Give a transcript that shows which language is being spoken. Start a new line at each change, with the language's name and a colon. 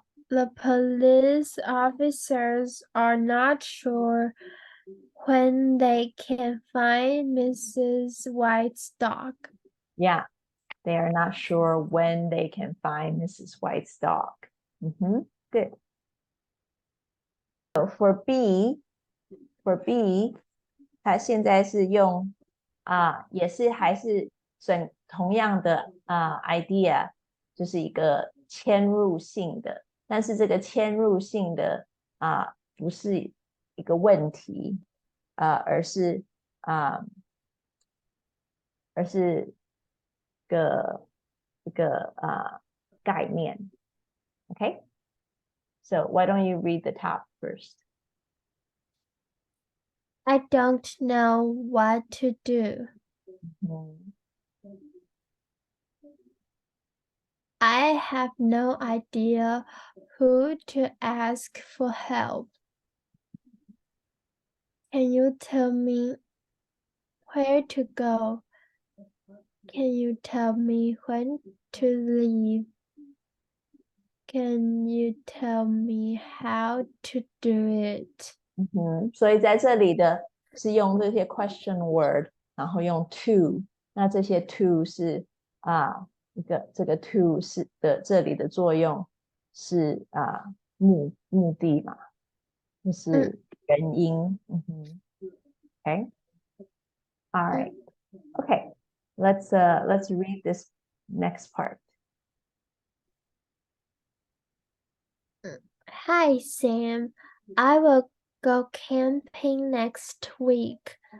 English: the police officers are not sure when they can find Mrs. White's dog. Yeah, they are not sure when they can find Mrs. White's dog. Good. So for B,
Chinese: 它现在是用也是还是同样的idea， 就是一个嵌入性的，但是这个嵌入性的不是一个问题，而是一个概念。
English: Okay, so why don't you read the top first? I don't know what to do. I have no idea who to ask for help. Can you tell me where to go? Can you tell me when to leave? Can you tell me how to do it?
Chinese: 所以在这里的是用这些 question word， 然后用 to， 那这些 to 是这个 to 是的这里的作用是目的嘛，就是原因。
English: Okay, all right, okay, let's read this next part. Hi, Sam. I will go camping next week.